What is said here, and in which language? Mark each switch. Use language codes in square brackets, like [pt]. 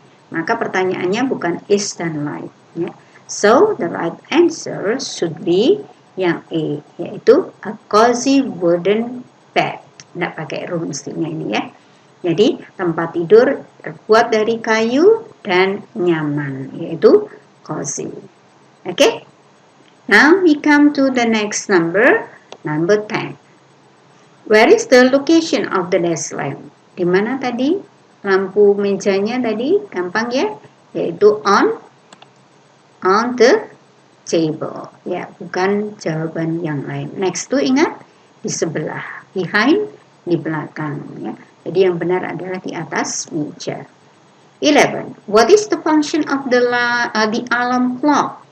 [id] Maka pertanyaannya bukan is dan like, ya. [en] So the right answer should be [id] yang A, yaitu [en] a cozy wooden bed. [id] Tidak pakai room mestinya ini, ya. Jadi tempat tidur terbuat dari kayu dan nyaman, yaitu cozy. [en] Okay? Now we come to the next number 10. Where is the location of the desk lamp? [id] Di mana tadi lampu mejanya tadi? Gampang, ya, yaitu [en] on the table. [id] Ya, bukan jawaban yang lain. Next to ingat di sebelah, behind di belakang. Ya. Jadi yang benar adalah di atas meja. [en] 11. What is the function of the alarm clock?